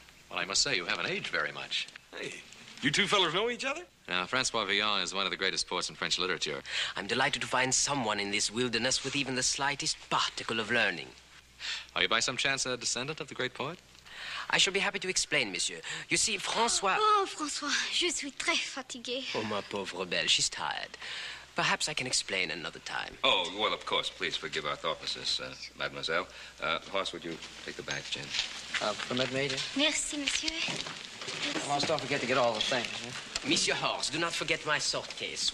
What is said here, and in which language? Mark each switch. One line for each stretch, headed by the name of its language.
English: Well, I must say, you haven't aged very much. Hey, you two fellas know each other? Now, Francois Villon is one of the greatest poets in French literature. I'm delighted to find someone in this wilderness with even the slightest particle of learning. Are you by some chance a descendant of the great poet? I shall be happy to explain, monsieur. You see, Francois...
French: Oh, François, je suis très fatiguée.
English: Oh,
French: ma pauvre belle,
English: she's tired. Perhaps I can explain another time. Oh, well, of course. Please forgive our thoughtlessness, mademoiselle. Horace, would you take the bags, Jen? Permit me to?
French: Merci, monsieur.
English: Almost don't forget to get all the things, huh? Monsieur Horst, do not forget my sword case.